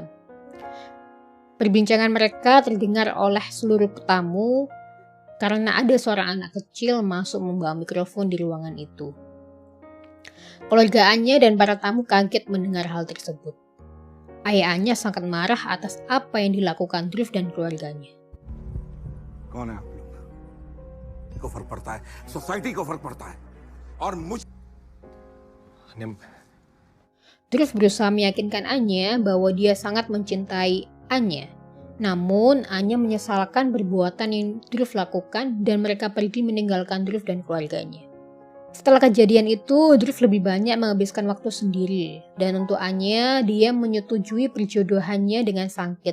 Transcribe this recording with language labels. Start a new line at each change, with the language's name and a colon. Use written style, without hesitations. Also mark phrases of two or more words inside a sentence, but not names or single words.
Indonesian: Perbincangan mereka terdengar oleh seluruh tamu karena ada seorang anak kecil masuk membawa mikrofon di ruangan itu. Keluarga Anya dan para tamu kaget mendengar hal tersebut. Ayah Anya sangat marah atas apa yang dilakukan Dhruv dan keluarganya.
Hindi: कौन है आप लोग? को फर्क पड़ता है, सोसाइटी को फर्क पड़ता है और मुझ
Indonesian: Dhruv berusaha meyakinkan Anya bahwa dia sangat mencintai Anya. Namun Anya menyesalkan perbuatan yang Dhruv lakukan dan mereka pergi meninggalkan Dhruv dan keluarganya. Setelah kejadian itu, Dhruv lebih banyak menghabiskan waktu sendiri dan untuk Anya dia menyetujui perjodohannya dengan Sangkit.